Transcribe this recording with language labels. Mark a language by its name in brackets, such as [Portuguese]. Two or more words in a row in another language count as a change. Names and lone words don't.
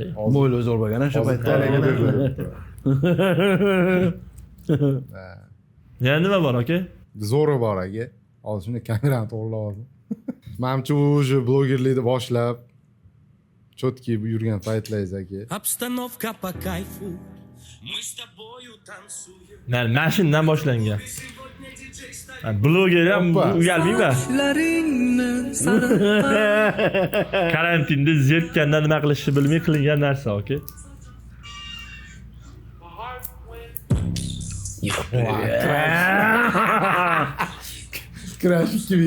[Uzbek] Bo'yli zo'r bo'lgan o'sha paytda. Yana nima bor, aka? Zo'ri bor aka. Hozir shunda kamerani to'g'rilab oldim. Menimcha o'sha blogerlikni boshlab четкий yurgan paytlaringiz aka. [Russian] Обстановка по кайфу. Мы с тобою танцуем. [Uzbek] Mana shundan boshlangan. Bloger ham uyalmayman. Karantinda zerikkandan nima qilishni bilmay qilingan narsa, okey. Crash 2020.